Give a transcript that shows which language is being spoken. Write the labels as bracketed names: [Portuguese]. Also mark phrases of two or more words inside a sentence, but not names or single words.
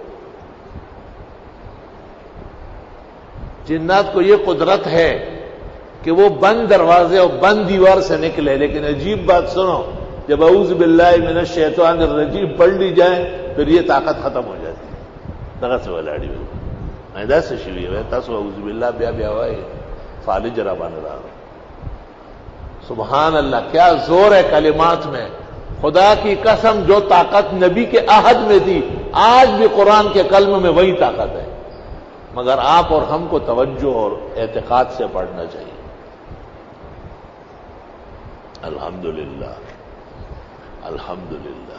[Urdu] جنات کو یہ قدرت ہے کہ وہ بند دروازے اور بند دیوار سے نکلے. لیکن عجیب بات سنو، جب [Arabic] اعوذ باللہ من الشیطان الرجیم [Urdu] پڑھ لی جائے پھر یہ طاقت ختم ہو جاتی ہے. [Pashto] دغه څه ولاړی وي ایدا څه شوی وي تاسو [Arabic] اعوذ باللہ [Pashto] بیا وای فالج را باندې راغ. [Arabic] سبحان اللہ، [Urdu] کیا زور ہے کلمات میں. خدا کی قسم جو طاقت نبی کے عہد میں تھی آج بھی قرآن کے کلمے میں وہی طاقت ہے، مگر آپ اور ہم کو توجہ اور اعتقاد سے پڑھنا چاہیے. [Arabic] الحمدللہ الحمدللہ.